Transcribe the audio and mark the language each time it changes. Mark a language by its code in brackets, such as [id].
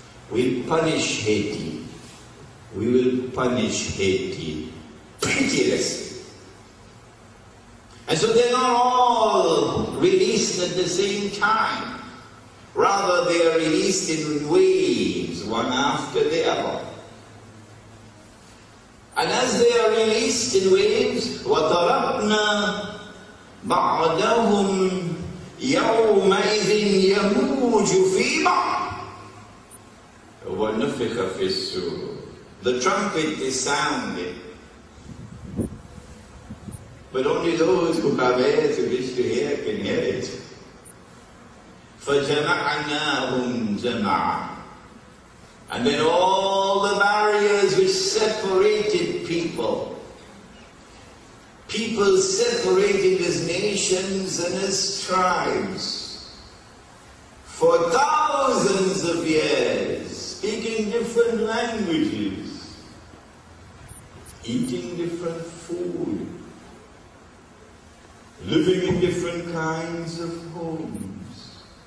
[en] We punish Haiti. We will punish Haiti pitilessly. And so they're not all released at the same time. Rather, they are released in waves, one after the other. And as they are released in waves, [ar] وَتَرَكْنَا بَعْدَهُمْ يَوْمَئِذٍ يَمُوجُ فِي بَعْضٍ وَنُفِخَ فِي الصُّورِ. [en] The trumpet is sounded, but only those who have ears to wish to hear can hear it. [ar] فَجَمَعْنَاهُمْ جَمَعًا. [en] And then all the barriers which separated people separated as nations and as tribes for thousands of years, speaking different languages, eating different food, living in different kinds of homes.